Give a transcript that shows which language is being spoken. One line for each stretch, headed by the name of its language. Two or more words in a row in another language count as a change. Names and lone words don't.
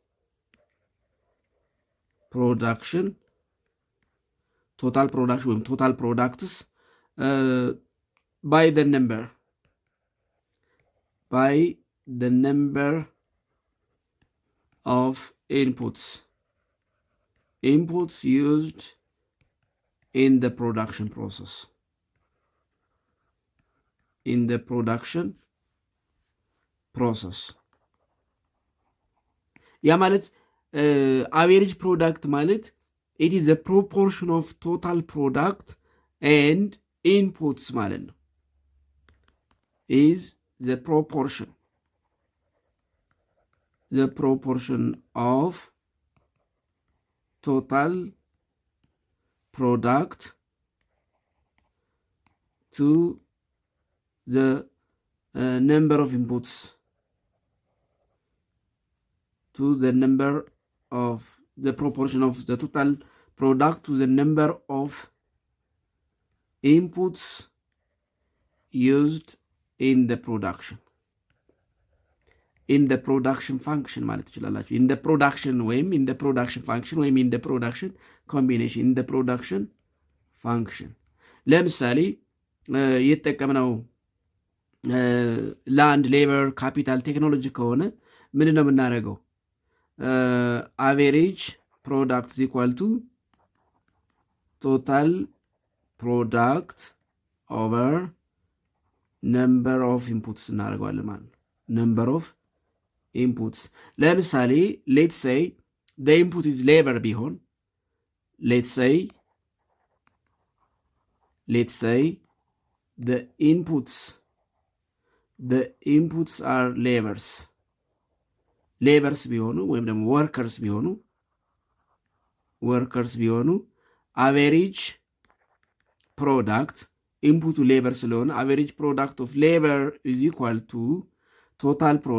English: production ወይም total products by the number of inputs used in the production process.
Amharic: ያ ማለት
English: average product ማለት it is the proportion of total product and inputs
Amharic: ማለት ነው።
English: is the proportion of total product to the number of inputs to the number of the proportion of the total product to the number of inputs used in the production function
Amharic: ማለት ትችላላችሁ።
English: in the production ወይም in the production function ወይም in the production combination in the production function
Amharic: ለምሳሌ የተጠቀምነው
English: land labor capital technology
Amharic: ከሆነ ምንድን ነው የምናደርገው?
English: average product is equal to total product over number of inputs
Amharic: እናደርገዋለን ማለት ነው።
English: number of inputs ለምሳሌ let's say the input is labor ቢሆን let's say let's say the inputs are ሌበርስ
Amharic: ቢሆኑ ወይም ደግሞ ወርከርስ ቢሆኑ
English: average product
Amharic: ኢንፑቱ ሌበር ስለሆነ
English: average product of labor is equal to total